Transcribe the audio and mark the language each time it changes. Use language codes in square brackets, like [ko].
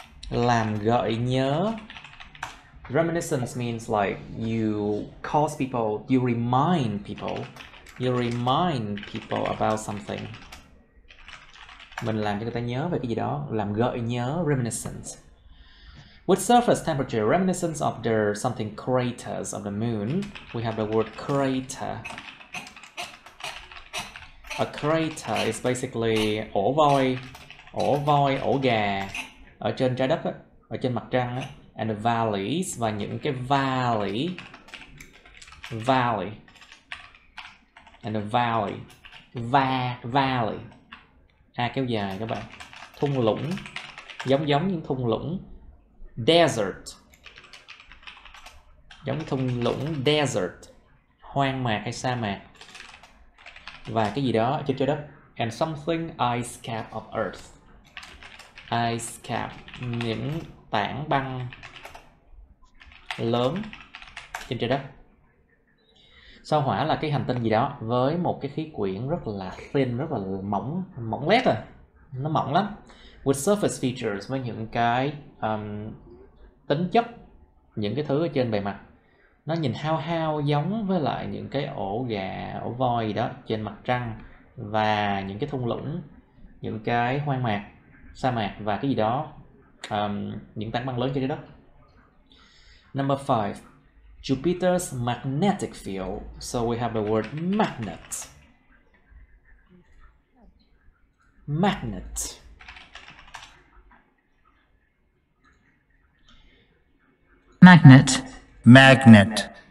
[vi] Làm gợi nhớ. [en] Reminiscence means like you cause people, you remind people about something. [vi] Mình làm cho người ta nhớ về cái gì đó, làm gợi nhớ, reminiscence. [en] With surface temperature, reminiscence of the something craters of the moon. We have the word crater. A crater is basically [vi] ổ voi, ổ gà ở trên trái đất á, ở trên mặt trăng á. [en] And the valleys, [vi] và những cái valley [en] and the valley valley [vi] kéo dài các bạn, thung lũng, giống những thung lũng. Desert, giống như thung lũng desert, hoang mạc hay sa mạc, và cái gì đó trên trái đất. [en] And something ice cap of Earth. [vi] Ice cap, những tảng băng lớn trên trái đất. Sao Hỏa là cái hành tinh gì đó với một cái khí quyển rất là thin, rất là mỏng lét rồi, nó mỏng lắm. [en] With surface features, [vi] với những cái tính chất, những cái thứ ở trên bề mặt, nó nhìn hao giống với lại những cái ổ gà, ổ voi gì đó trên mặt trăng, và những cái thung lũng, những cái hoang mạc, sa mạc, và cái gì đó, những tảng băng lớn trên trái đất. [en] Number 5, Jupiter's magnetic field. So we have the word magnet. Magnet. Magnet. Magnet.